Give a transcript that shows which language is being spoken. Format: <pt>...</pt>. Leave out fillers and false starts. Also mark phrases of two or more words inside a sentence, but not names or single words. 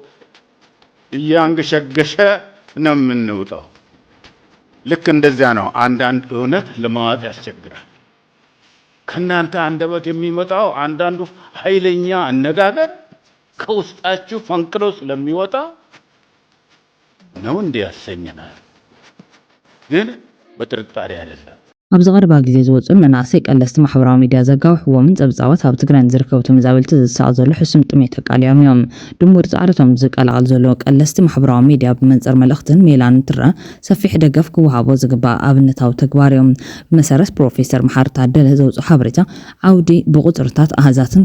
<am>እያንገሸገሸ ነው የምንውጣው። ልክ እንደዚያ ነው። አንዳንድ እውነት ለማዋጥ ያስቸግራል። ከእናንተ አንደበት የሚመጣው አንዳንዱ ኃይለኛ አነጋገር ከውስጣችሁ ፈንቅሎ ስለሚወጣ ነው እንዲህ ያሰኘናል። ግን በጥርጣሬ አይደለም።</am> <ti>ኣብዚ ቀረባ ግዜ ዝወፁን መናእሰይ ቀለስቲ ማሕበራዊ ሚድያ ዘጋውሕዎም ፀብፃባት ኣብ ትግራይ ዝርከቡ ተመዛበልቲ ዝስኣቅ ዘሎ ሕሱም ጥሜት ተቃሊዮም እዮም ድሙር ፃዕርቶም ዝቀላቀል ዘሎ ቀለስቲ ማሕበራዊ ሚድያ ብመንፅር መልእክትን ሜላን ትረአ ሰፊሕ ደገፍ ክወሃቦ ዝግባእ ኣብነታዊ ተግባር እዮም ብመሰረት ፕሮፌሰር መሓሪ ታደለ ዘውፅኡ ሓበሬታ ዓውዲ ብቁፅርታት ኣሃዛትን</ti>